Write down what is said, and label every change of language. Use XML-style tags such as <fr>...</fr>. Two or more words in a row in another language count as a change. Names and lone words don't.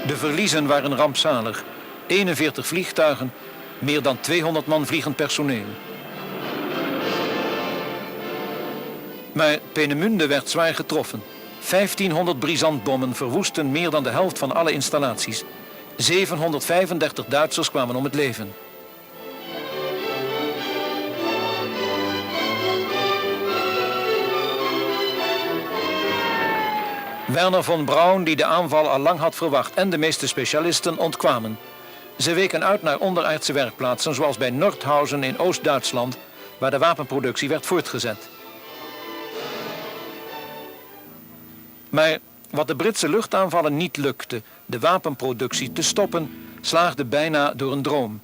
<nl>De verliezen waren rampzalig. 41 vliegtuigen, meer dan 200 man vliegend personeel. Maar Peenemünde werd zwaar getroffen. 1500 brisantbommen verwoesten meer dan de helft van alle installaties. 735 Duitsers kwamen om het leven. Wernher von Braun, die de aanval al lang had verwacht, en de meeste specialisten ontkwamen. Ze weken uit naar onderaardse werkplaatsen, zoals bij Nordhausen in Oost-Duitsland, waar de wapenproductie werd voortgezet. Maar wat de Britse luchtaanvallen niet lukte, de wapenproductie te stoppen, slaagde bijna door een droom.</nl>